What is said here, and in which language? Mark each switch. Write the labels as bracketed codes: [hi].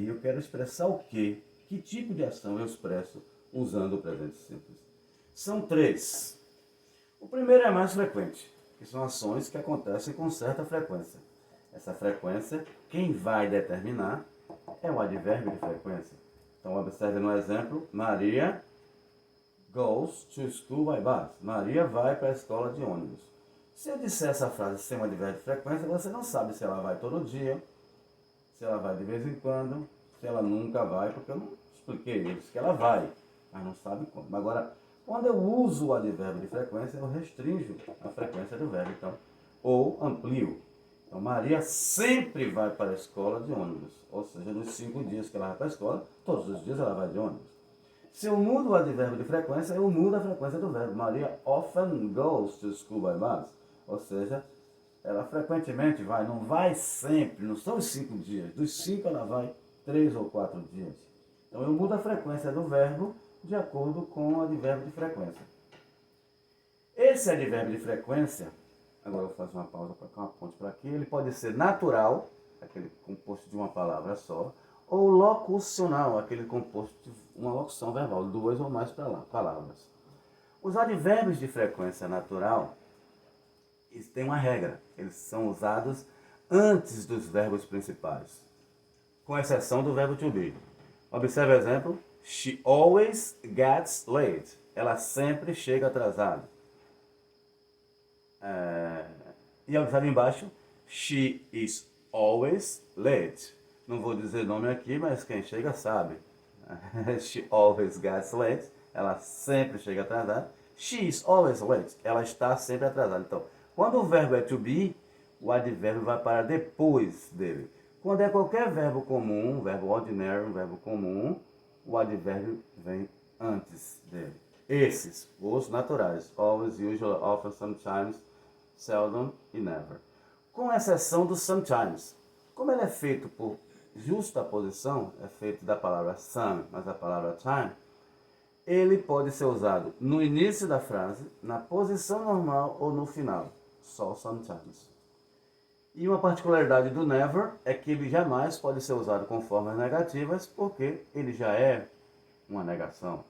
[pt] Eu quero expressar o quê? Que tipo de ação eu expresso usando o presente simples? São três. O primeiro é mais frequente, que são ações que acontecem com certa frequência. Essa frequência, quem vai determinar é o advérbio de frequência. Então, observe no exemplo, [en] Maria goes to school by bus. [pt] Maria vai para a escola de ônibus. Se eu disser essa frase sem um advérbio de frequência, você não sabe se ela vai todo dia, se ela vai de vez em quando, se ela nunca vai, porque eu não expliquei. Eu disse que ela vai, mas não sabe quando. Agora, quando eu uso o advérbio de frequência, eu restringo a frequência do verbo, então, ou amplio. Então, Maria sempre vai para a escola de ônibus. Ou seja, nos 5 dias que ela vai para a escola, todos os dias ela vai de ônibus. Se eu mudo o advérbio de frequência, eu mudo a frequência do verbo. [en] Maria often goes to school by bus. [pt] Ou seja, ela frequentemente vai, não vai sempre, não são os 5 dias. Dos 5 ela vai 3 ou 4 dias. Então eu mudo a frequência do verbo de acordo com o advérbio de frequência. Esse advérbio de frequência, agora eu faço uma pausa para cá, uma ponte para aqui, ele pode ser natural, aquele composto de uma palavra só, ou locucional, aquele composto de uma locução verbal, 2 ou mais palavras. Os advérbios de frequência natural, eles têm uma regra, eles são usados antes dos verbos principais, com exceção do verbo to be. Observe o exemplo, [en] she always gets late, [pt] ela sempre chega atrasada. E observe embaixo, [en] she is always late. [pt] Não vou dizer nome aqui, mas quem chega sabe. [en] She always gets late. [pt] Ela sempre chega atrasada. [en] She is always late. [pt] Ela está sempre atrasada. Então, quando o verbo é to be, o advérbio vai para depois dele. Quando é qualquer verbo comum, um verbo ordinary, um verbo comum, o advérbio vem antes dele. Esses, os naturais. [en] Always, usually, often, sometimes, seldom e never. [pt] Com exceção do sometimes. Como ele é feito por justaposição, é feito da palavra some, mas da palavra time, ele pode ser usado no início da frase, na posição normal ou no final. Só sometimes. E uma particularidade do never é que ele jamais pode ser usado com formas negativas, porque ele já é uma negação.